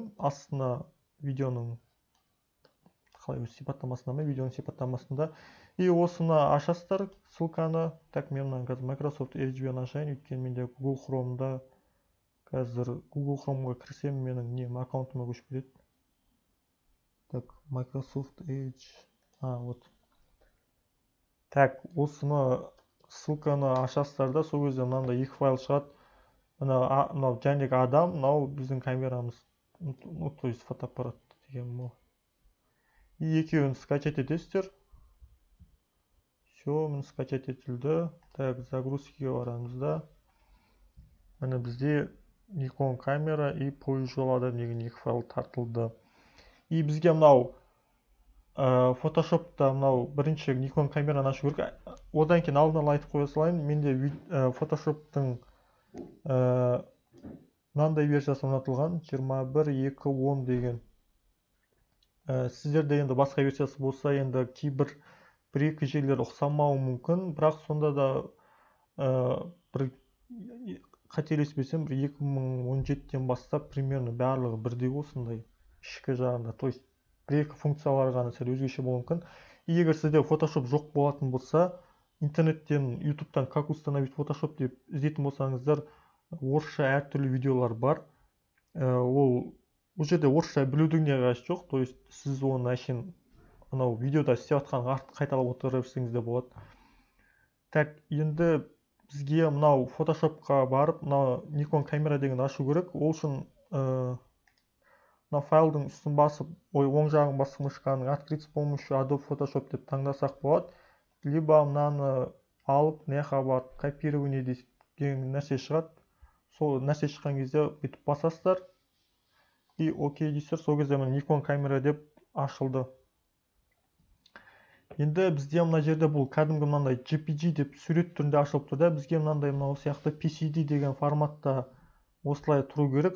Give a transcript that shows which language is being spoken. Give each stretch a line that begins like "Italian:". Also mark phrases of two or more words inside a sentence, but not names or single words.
Kazakh: Астына видеоның сипаттамасында ма, видеоның сипаттамасында. И осыны ашасыздар, ссылканы. Так, мен қазір Microsoft Edge-бен ашайын, өйткені менде Google Chrome'да қазір Google Chrome'ға кірсем, менің аккаунтыма көшіп кетеді.
Russian: Так, Microsoft Edge. Вот. Так,
Kazakh: осыны ссылканы ашасыздар да, сол кезде мынандай екі файл шығады. Мынау жәндегі адам, мынау біздің камерамыз.
Russian: Ну, то есть
Kazakh: фотоаппарат деген бұл. И екеуін скачать етесіздер. Все, міне скачать етілді. Так, загрузкаға барамыз да. Міне бізде Nikon камера и поезд жолы деген екі файл тартылды. И бізге мынау Photoshop'та мынау бірінші Nikon камераны ашу керек. Одан кейін алдын ала айтып қоя салайын. Менде Photoshop'тың мынандай версиясы орнатылған 21.2.10 деген. Сіздерде енді басқа версиясы болса, енді кейбір бір-екі жерлер ұқсамауы мүмкін, бірақ сонда да бір қателеспесем, 2017-тен бастап примерно барлығы бірдей осындай ішкі жағында,
Russian: то есть
Kazakh: бір-екі функциялары ғана сәл өзгеше болуы мүмкін. Егер сізде Photoshop жоқ болатын болса, интернеттен, YouTube-тан
Russian: как установить Photoshop
Kazakh: деп іздейтін болсаңыздар, орысша әртүрлі видеолар бар. Ол жерде орысша білудің не қажеті жоқ,
Russian: то есть
Kazakh: сіз оны әшейін анау видеода істеп жатқан қайталап отыра берсеңіз де болады. Так, енді бізге мынау Photoshopқа барып, мынау Nikon камера деген ашу керек. Ол үшін мына файлдың үстін басып, оң жағын басып мышканың
Russian: открыть с помощью Adobe Photoshop
Kazakh: деп таңдасақ болады. Либо мынаны алып, мына барып копирование деген нәрсе шығады. Сол нәрсе шыққан кезде бүйтіп басасыздар. И окей дейсіздер, сол кезде Nikon камера деп ашылды. Енді бізде мына жерде бұл кәдімгі мынандай JPG деп сурет түрінде ашылып тұр да, бізге мынандай мынау сияқты PCD деген форматта осылай тұру керек.